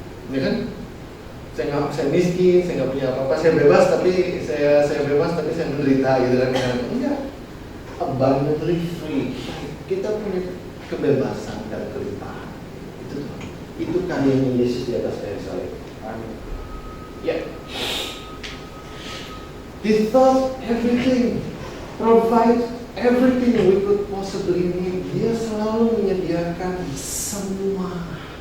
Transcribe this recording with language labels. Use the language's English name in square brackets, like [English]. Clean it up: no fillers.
[Indonesian] Ya kan? Saya miskin, saya nggak punya apa-apa. Saya bebas tapi saya bebas tapi saya menderita gitu kan? Enggak. [English] Abundantly free. [Indonesian] Kita punya kebebasan dan kelimpahan. Itu karyanya Yesus di atas kayu salib. Amin. Ya. [English] He thought everything, provide everything we could possibly need. [Indonesian] Dia selalu menyediakan semuanya.